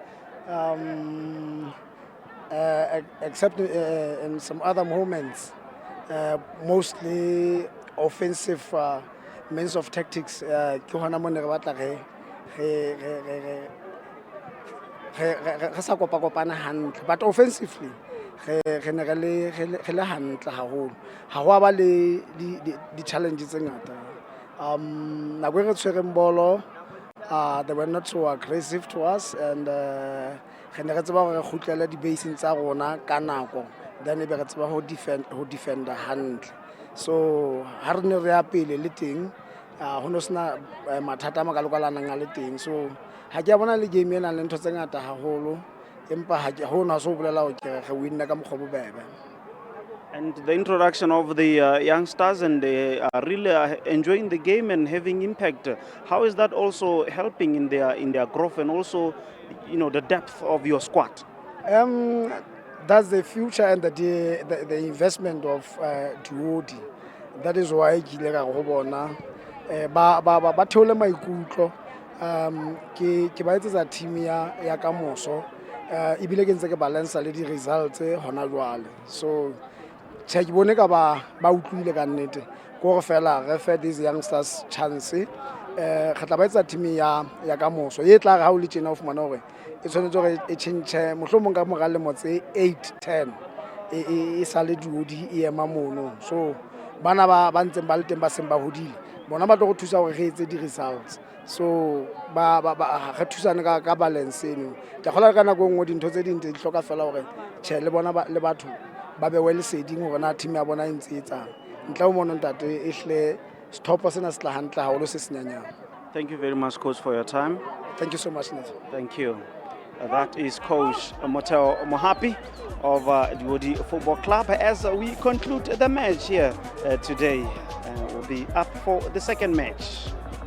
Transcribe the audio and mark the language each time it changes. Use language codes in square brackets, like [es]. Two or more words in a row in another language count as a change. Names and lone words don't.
[en] Except in some other moments, mostly offensive means of tactics. But offensively, [st] re le hantle haholo ha ho ba le di challenges tse ngata nako e re tshwereng bolo [en] they were not so aggressive to us, and [st] re ne re tseba gore re khutlele di basing tsa rona ka nako, then e be re tseba ho defend hantle. So ha re ne re ya pele le teng ho no sena mathata a makalokalanang a le teng, so ha ke bona le game ena le ntho tse ngata haholo. [en] And the introduction of the youngsters, and they are really enjoying the game and having impact. How is that also helping in their growth and also, the depth of your squad? That's the future and the investment of Duodi. That is why [st] ba theole maikutlo ke ba etsetsa team ya ka moso. Ibile ke ntse ke balance le di results hona jwale, so ke bone ka ba utlwile ka nnete go re fela re fe [en] these youngsters [st] chance re tla ba etsa team ya ka moso e tla re ha o le tjena o fumana hore e tshwanetse gore e change mohlomong ka morale motse 8-10 e sa le Duodi e ema mono, so bana ba ntseng ba le teng ba seng ba hodile bona ba tlo go thusa gore re etse di results. So ba re thusana ka balance eno ke gola ka nako ngwe dintho tse ding di hloka fela hore che le bona le batho ba be [en] well setting [st] hore na team ya bona e ntse etsang ntla o mona ntate e hle stop sena se tla hantle haholo se senyanyang. [en] Thank you very much, Coach, for your time. Thank you so much, Nathan. Thank you. That is Coach Moteo Mohapi of the OD Football Club as we conclude the match here today. We'll be up for the second match.